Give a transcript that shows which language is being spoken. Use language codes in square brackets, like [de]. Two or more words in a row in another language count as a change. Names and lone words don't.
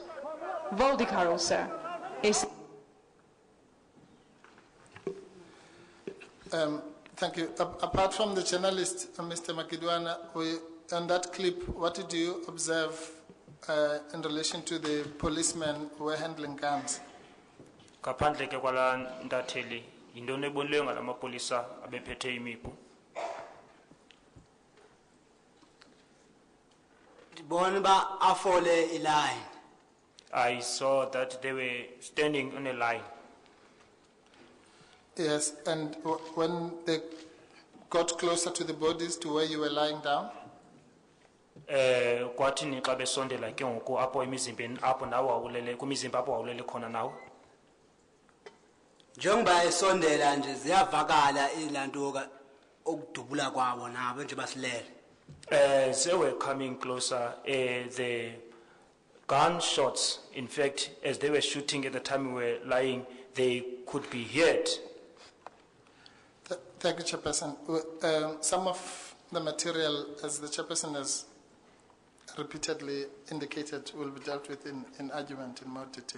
[en] Voldikarolsa is... Thank you. Apart from the journalist, Mr. Magidiwana, on that clip, what did you observe in relation to the policemen who were handling guns? [xh] Kaphandle ke kwala ndatheli yintoni ebonileyo ngala mapolisa abephethe imipu. Ndibona ba afole iline. [en] I saw that they were standing on a line. Yes, and when they got closer to the bodies to where you were lying down? [xh] Kwathi ni xa besondela ke ngoku apho emizimbeni apho nawo awulele kumizimba apho awulele khona nawo. Njengoba esondela nje ziyavakala ilanto okudubula kwabo nabo nje basilele. [en] They were coming closer, the gunshots, in fact, as they were shooting at the time we were lying, they could be heard. Thank you, Chairperson. Some of the material, as the Chairperson has repeatedly indicated, will be dealt with in argument in more detail.